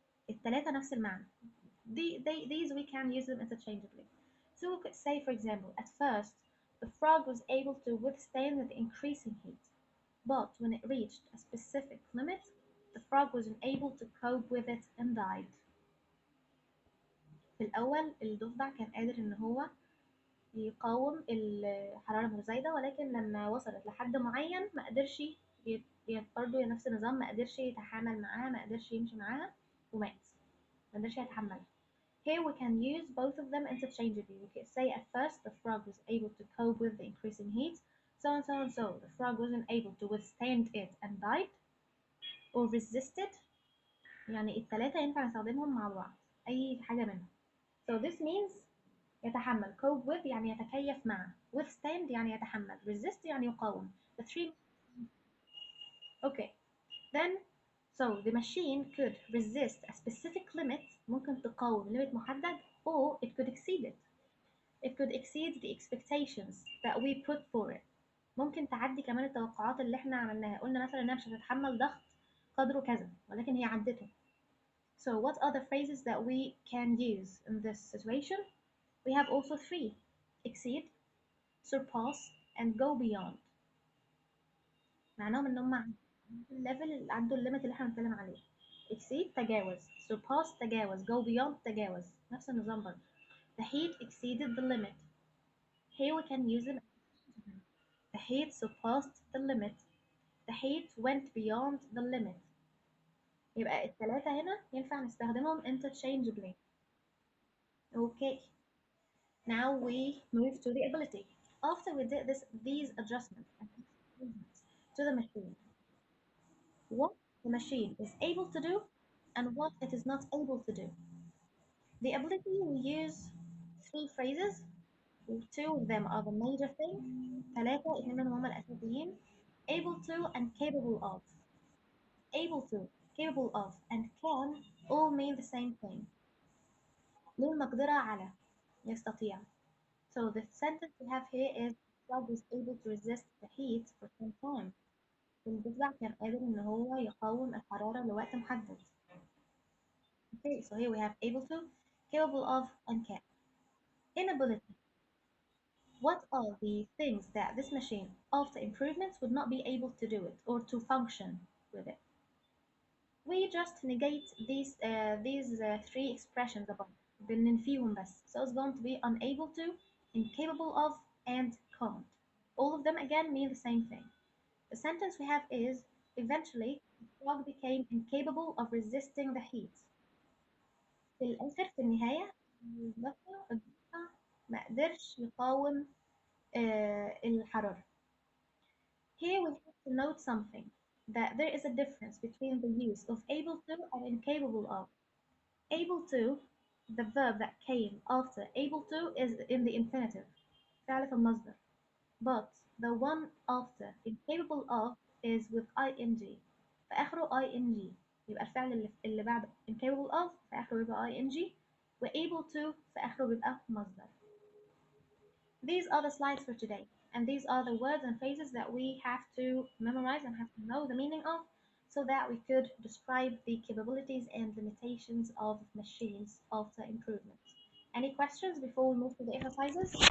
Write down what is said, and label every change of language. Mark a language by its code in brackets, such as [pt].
[ar] التلاتة نفس المعنى. [en] These we can use them interchangeably. So we could say, for example, at first, the frog was able to withstand the increasing heat, but when it reached a specific limit, the frog was unable to cope with it and died. [ar] في الأول الضفدع كان قادر إن هو يقاوم الحرارة المتزايدة، ولكن لما وصلت لحد معين ما قدرش برضه نفس النظام، ما قدرش يتحامل معاها، ما قدرش يمشي معاها ومات، ما قدرش يتحملها. [en] Here we can use both of them interchangeably. We can say at first the frog was able to cope with the increasing heat, so and so and so. The frog wasn't able to withstand it and died, or resisted. [ar] يعني التلاتة ينفع نستخدمهم مع بعض، أي حاجة منهم. [en] So this means [ar] يتحمل. cope with يعني يتكيف مع. withstand يعني يتحمل. resist يعني يقاوم. [en] The three. Okay. Then so the machine could resist a specific limit. [ar] ممكن تقاوم limit محدد, [en] or it could exceed it. It could exceed the expectations that we put for it. [ar] ممكن تعدي كمان التوقعات اللي احنا عملناها. قلنا مثلا انها مش هتتحمل ضغط قدره كذا ولكن هي عدته. [en] So what are the phrases that we can use in this situation? We have also three: exceed, surpass, and go beyond. [ar] معناهم ان هم عندوا الليفل، عندوا الليميت اللي احنا بنتكلم عليه. exceed تجاوز، surpass تجاوز، go beyond تجاوز، نفس النظام برضه. [en] The heat exceeded the limit. Here we can use them. The heat surpassed the limit. The heat went beyond the limit. [ar] يبقى الثلاثة هنا ينفع نستخدمهم interchangeably. [en] Okay. Now we move to the ability. After we did these adjustments and improvements to the machine, what the machine is able to do and what it is not able to do. The ability, we use three phrases. Two of them are the major thing. [ar] ثلاثة اتنين منهم هما الأساسيين. [en] Able to and capable of. Able to, capable of, and can all mean the same thing. [ar] للمقدرة على يستطيع. [en] So the sentence we have here is Frog was able to resist the heat for some time. [ar] الضفدع كان قادر إن هو يقاوم الحرارة لوقت محدد. [en] Okay, so here we have able to, capable of, and can. Inability. What are the things that this machine, after improvements, would not be able to do it or to function with it? We just negate these three expressions above. بننفيهم بس. So it's going to be unable to, incapable of, and can't. All of them again mean the same thing. The sentence we have is eventually frog became incapable of resisting the heat. [ar] في الآخر في النهاية الضفدع ما قدرش يقاوم الحرارة. [en] Here we have to note something, that there is a difference between the use of able to and incapable of. Able to, the verb that came after able to is in the infinitive, [ar] فعل في المصدر. [en] But the one after incapable of is with ing. [ar] فآخره ing. يبقى الفعل اللي بعد incapable of فآخره بيبقى ing. و able to فآخره بيبقى مصدر. [en] These are the slides for today, and these are the words and phrases that we have to memorize and have to know the meaning of so that we could describe the capabilities and limitations of machines after improvement. Any questions before we move to the exercises?